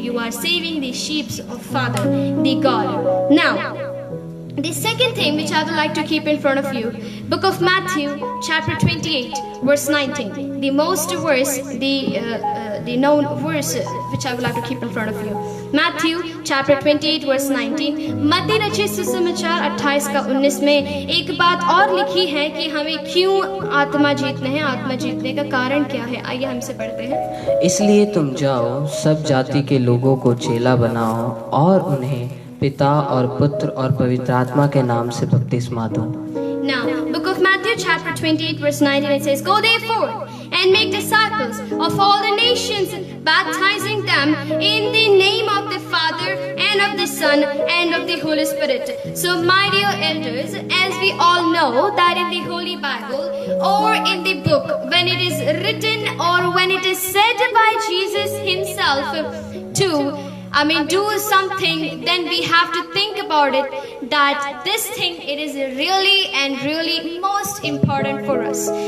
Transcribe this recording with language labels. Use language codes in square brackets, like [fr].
[en] You are saving the sheep of Father, the God. Now, the second thing which I would like to keep in front of you, book of Matthew, chapter 28, verse 19. The most verse, the known verse which I would like to keep in front of you. Matthew, chapter 28, verse 19. [hi] मत्ती रचित सुसमाचार 28 का 19 में एक बात और लिखी है कि हमें क्यों आत्मा जीतने हैं, आत्मा जीतने का कारण क्या है। आइए हमसे पढ़ते हैं। इसलिए तुम जाओ, सब जाति के लोगों को चेला बनाओ और उन्हें पिता और पुत्र और पवित्र आत्मा के नाम से बपतिस्मा दो। [en] Now, book of Matthew, chapter 28, verse 19, it says, Go therefore and make disciples of all the nations, baptizing them in the name of the Father and of the Son and of the Holy Spirit. So, my dear elders, as we all know that in the Holy Bible or in the book, when it is written or when it is said by Jesus himself to do something, then we have to think about it, that this thing, it is really and really most important for us.